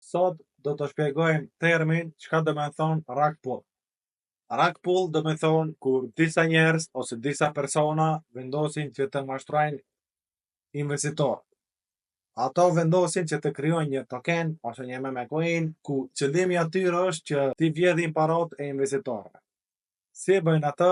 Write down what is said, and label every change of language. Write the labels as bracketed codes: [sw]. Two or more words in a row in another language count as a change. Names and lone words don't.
[sq] Sot do të shpjegojmë termin çka do me thonë [en] rug pull. Rug pull [sq] do me thonë kur disa njerëz ose disa persona vendosin që të mashtrojnë investitor. Ato vendosin që të krijojnë një token ose një [en] meme coin [sq] ku qëllimi atyre është që t'i vjedhin parot e investitorëve. Si bëjnë atë?